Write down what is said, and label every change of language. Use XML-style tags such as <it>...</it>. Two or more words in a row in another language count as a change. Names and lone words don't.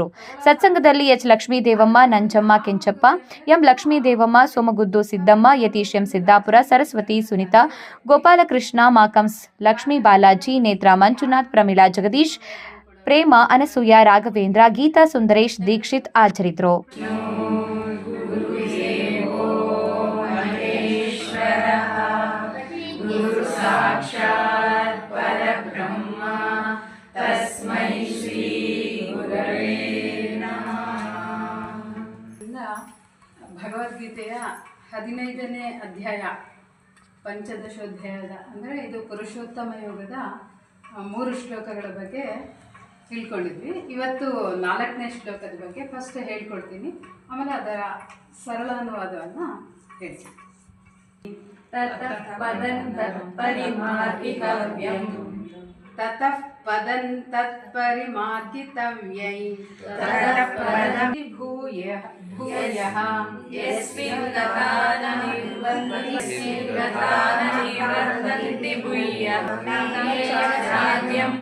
<kn>ಸತ್ಸಂಗದಲ್ಲಿ ಎಚ್ ಲಕ್ಷ್ಮೀದೇವಮ್ಮ, ನಂಜಮ್ಮ ಕೆಂಚಪ್ಪ, ಎಂ ಲಕ್ಷ್ಮೀದೇವಮ್ಮ, ಸೋಮಗುದ್ದು ಸಿದ್ದಮ್ಮ, ಯತೀಶ್ ಎಂ ಸಿದ್ದಾಪುರ, ಸರಸ್ವತಿ ಸುನಿತಾ, ಗೋಪಾಲಕೃಷ್ಣ ಮಾಕಂಸ್, ಲಕ್ಷ್ಮೀ ಬಾಲಾಜಿ, ನೇತ್ರ ಮಂಜುನಾಥ್, ಪ್ರಮೀಳಾ ಜಗದೀಶ್, ಪ್ರೇಮ ಅನಸೂಯ, ರಾಘವೇಂದ್ರ, ಗೀತಾ ಸುಂದರೇಶ್, ದೀಕ್ಷಿತ್ ಹಾಜರಿದ್ದರು.</kn> <sa>ಸಾಕ್ಷಾತ್ ಪರಬ್ರಹ್ಮ ತಸ್ಮೈ ಶ್ರೀ ಗುರವೇ ನಮಃ.</sa> <kn>ಭಗವದ್ಗೀತೆಯ 15ನೇ ಅಧ್ಯಾಯ ಪಂಚದಶೋಧ್ಯಾಯದ ಅಂದರೆ ಇದು ಪುರುಷೋತ್ತಮ ಯೋಗದ 3 ಶ್ಲೋಕಗಳ ಬಗ್ಗೆ ತಿಳ್ಕೊಂಡಿದ್ವಿ. ಇವತ್ತು 4ನೇ ಶ್ಲೋಕದ ಬಗ್ಗೆ ಫಸ್ಟ್ ಹೇಳ್ಕೊಡ್ತೀನಿ, ಆಮೇಲೆ ಅದರ ಸರಳ ಅನುವಾದವನ್ನು ಹೇಳ್ತೀನಿ.</kn> <sa>ततः पदं तत्परिमार्गितव्यं ततः पदं तत्परिमार्गितव्यै ततः पदं भूयः यस्मिन् गता न निवर्तन्ति भूयः</sa>